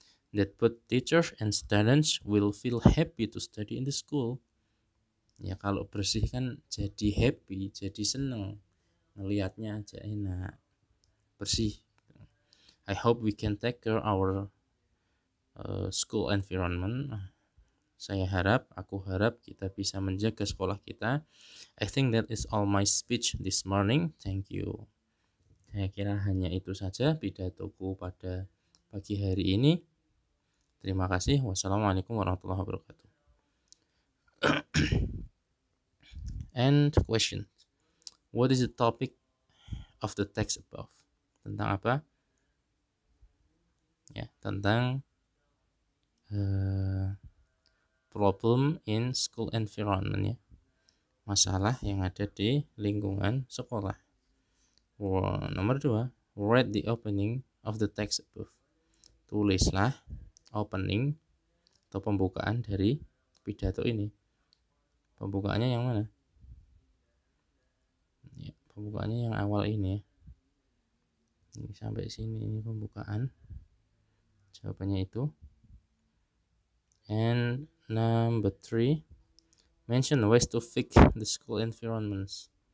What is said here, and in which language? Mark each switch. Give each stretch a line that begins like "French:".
English: That both teachers and students will feel happy to study in the school.
Indonesian: Ya, kalau bersih kan jadi happy, jadi seneng, ngelihatnya aja enak, bersih.
English: I hope we can take care our school environment.
Indonesian: Aku harap kita bisa menjaga sekolah kita.
English: I think that is all my speech this morning. Thank you.
Indonesian: Saya kira hanya itu saja pidatoku pada pagi hari ini. Terima kasih. Wassalamualaikum warahmatullahi wabarakatuh.
English: And question. What is the topic of the text above?
Indonesian: Tentang apa? Ya, tentang
English: problem in school environment, ya.
Indonesian: Masalah yang ada di lingkungan sekolah. Nomor 2,
English: read the opening of the text above.
Indonesian: Tulislah opening atau pembukaan dari pidato ini. Pembukaannya yang mana? Ya, pembukaannya yang awal ini, ya. Ini sampai sini, ini pembukaan. Jawabannya itu.
English: And number 3, mention ways to fix the school environments.